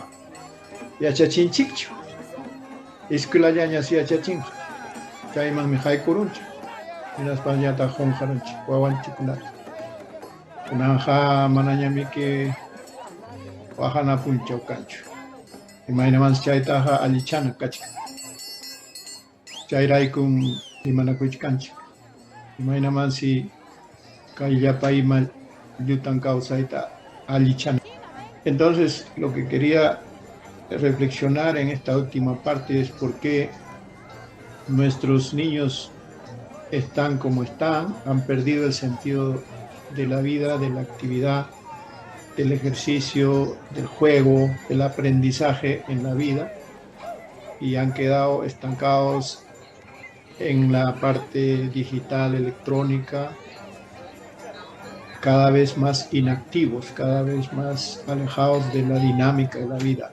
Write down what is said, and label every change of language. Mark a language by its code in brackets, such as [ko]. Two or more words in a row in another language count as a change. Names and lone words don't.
[qu] yachachinchikchu escuelallañas yachachinqa chaymanmi haykurunchik hinaspañataq qunqarunchik wawanchikkunata kunanqa manañamiki wahanapunchaw kanchu imaynamansi chaytaqa allichana kachkan chayraykum imanakuychkanchik imaynamansi kayllapa ima llutan kawsayta allichana. [es] Entonces lo que quería reflexionar en esta última parte es por qué nuestros niños están como están, han perdido el sentido de la vida, de la actividad, del ejercicio, del juego, del aprendizaje en la vida y han quedado estancados en la parte digital, electrónica, cada vez más inactivos, cada vez más alejados de la dinámica de la vida.